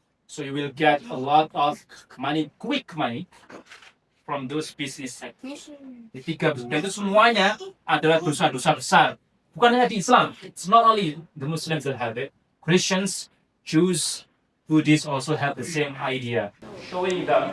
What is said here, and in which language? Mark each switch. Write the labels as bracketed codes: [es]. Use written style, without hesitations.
[en] So you will get a lot of money, quick money from those business sectors. [id] Ketiga, dan itu semuanya adalah dosa-dosa besar. Bukan hanya di Islam. [en] It's not only the Muslims that have it. Christians, Jews, Buddhists also have the same idea. Showing that